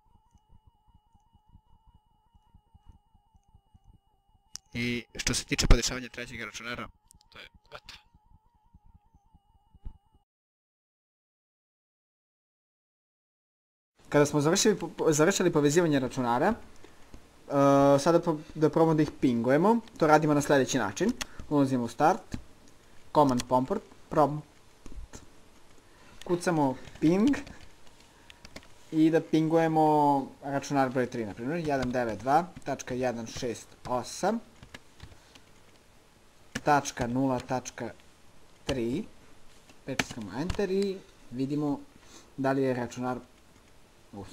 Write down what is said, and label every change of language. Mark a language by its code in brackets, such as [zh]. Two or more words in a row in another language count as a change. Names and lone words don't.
[bs] I što se tiče podešavanja trećeg računara, to je gotovo. Kada smo završili povezivanje računara, sada da probamo da ih pingujemo. To radimo na sljedeći način. Ulazimo u start, [en] command prompt, [bs] kucamo ping i da pingujemo računar broj 3, na primjer 192.168.0.3, pritiskamo enter i vidimo da li je računar upsnut.